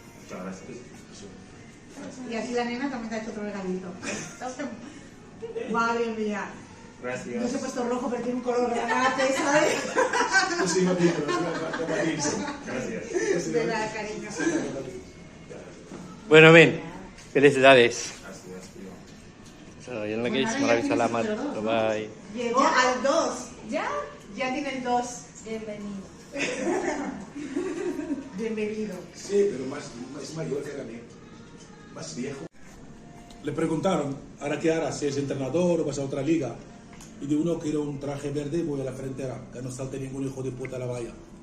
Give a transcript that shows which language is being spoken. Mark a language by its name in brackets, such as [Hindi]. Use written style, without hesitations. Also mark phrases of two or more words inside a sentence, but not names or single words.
[Spanish] Y así la nena también te ha hecho otro regalito. Madre mía. No se ha puesto rojo, pero tiene un color granate, ¿sabes? Sí, no tiene, De la cariño. Bueno, men. Felicidades. [Filipino] So yun lang guys. Maraming salamat. Bye-bye. [Spanish] Llegó al 2. ¿Ya? Ya tiene el 2. Bienvenido. Bienvenido. Sí, pero más mayor que la mía. Más viejo. Le preguntaron, ¿ahora qué harás? Si es entrenador o vas a otra liga. Y de uno quiero un traje verde y voy a la frontera, que no salte ningún hijo de puta a la valla.